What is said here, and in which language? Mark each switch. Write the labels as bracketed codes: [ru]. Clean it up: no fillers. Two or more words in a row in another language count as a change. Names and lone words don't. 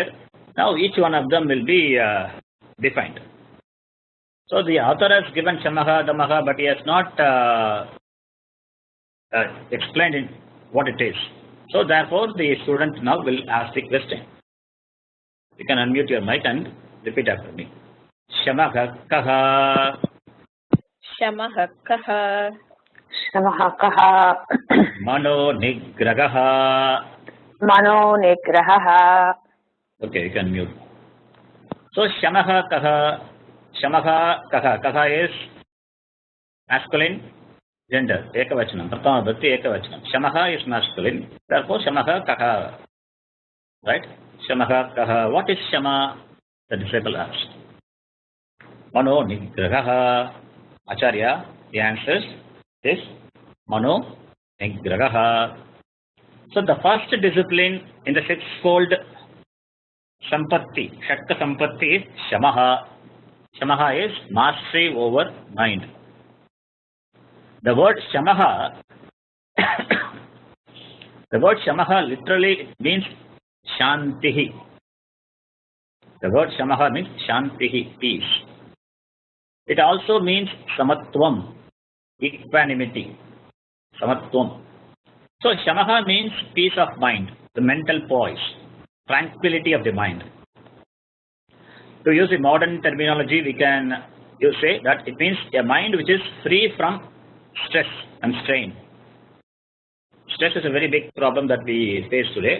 [en] Now each one of them will be defined. So the author has given shamaha, damaha, but he has not explained in what it is. So therefore the student now will ask the question. You can unmute your mic and repeat after me. [sa] शमः कः. शमः कः. शमः कः. मनो निग्रहः. मनो निग्रह. [en] Okay, you can mute. So [sa] शमः कः. शमः कः. [en] Kaha is masculine gender. Ekavachanam. [sa] प्रथमा भक्ति एकवचनम्. [en] Shamaha is masculine. Therefore [sa] शमः कः. [en] Right? [sa] शमः कः. [en] What is shama? The disciple asked. [sa] मनो निग्रहः. [en] Acharya, the answers is [sa] मनो निग्रहः. [en] So the first discipline in the 6-fold sampatti, [sa] षट्क सम्पत्ति [en] is shamaha. Shamaha is mastery over mind. The word shamaha, the word shamaha literally means shantihi. The word shamaha means shantihi, peace. It also means samatvam, equanimity. Samatvam. So shamaha means peace of mind, the mental poise, tranquility of the mind. To use the modern terminology, we can say that it means a mind which is free from stress and strain. Stress is a very big problem that we face today.